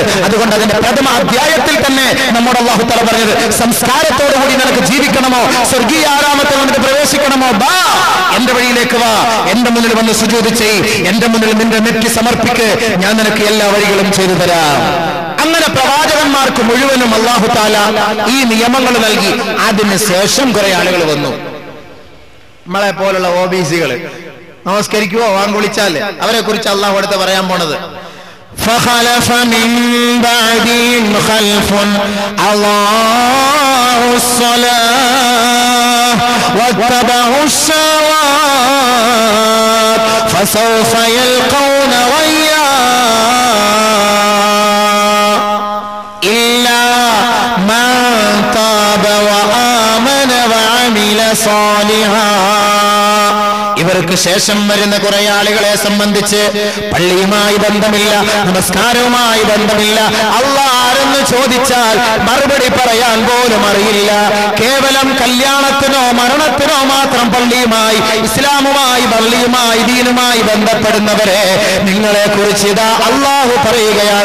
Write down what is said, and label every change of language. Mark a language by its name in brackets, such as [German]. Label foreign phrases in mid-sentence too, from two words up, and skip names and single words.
[Malayalam] അതുകൊണ്ട് അതിന്റെ പ്രഥമ അധ്യായത്തിൽ തന്നെ നമ്മുടെ [Arabic] الله تعالى [Malayalam] പറഞ്ഞത്, സംസ്കാരത്തോടുകൂടി നിനക്ക് ജീവിക്കണമോ, സ്വർഗീയ ആരാമത്തിൽ നിനക്ക് പ്രവേശിക്കണമോ, ബാ എന്റെ വഴിയിലേക്ക് വാ, എന്റെ മുന്നിൽ വന്ന് സുജൂദ് ചെയ്, എന്റെ മുന്നിൽ നിന്റെ നെറ്റി സമർപ്പിക്ക്, ഞാൻ നിനക്ക് എല്ലാ വഴികളും ചെയ്തു തരാം. അങ്ങനെ പ്രവാചകന്മാർക്ക് മുഴുവനും [Arabic] الله تعالى [Malayalam] ഈ നിയമങ്ങൾ നൽകി. അതിനുശേഷം കുറെ ആളുകൾ വന്നു, നമ്മളെ പോലുള്ള OBC-കൾ. നമസ്കരിക്കുവോ വാങ്ങ് വിളിച്ചാല് അവരെ കുറിച്ച് അല്ലാഹു അടുത്ത് പറയാൻ പോണത്. [Arabic] فخلف من بعدهم خلف أضاعوا الصلاة واتبعوا الشهوات فسوف يلقون غيا إلا من تاب وآمن وعمل صالحا. [Malayalam] ഇവർക്ക് ശേഷം വരുന്ന കുറെ ആളുകളെ സംബന്ധിച്ച് പള്ളിയുമായി ബന്ധമില്ല, നമസ്കാരവുമായി ബന്ധമില്ല, അല്ലാഹ് ആരെന്ന് ചോദിച്ചാൽ മറുപടി പറയാൻ പോലും അറിയില്ല. കേവലം കല്യാണത്തിനോ മരണത്തിനോ മാത്രം പള്ളിയുമായി, ഇസ്ലാമുമായി, പള്ളിയുമായി, ദീനുമായി ബന്ധപ്പെടുന്നവരെ നിങ്ങളെ കുറിച്ച് ഇതാ അല്ലാഹു പറയുകയാണ്.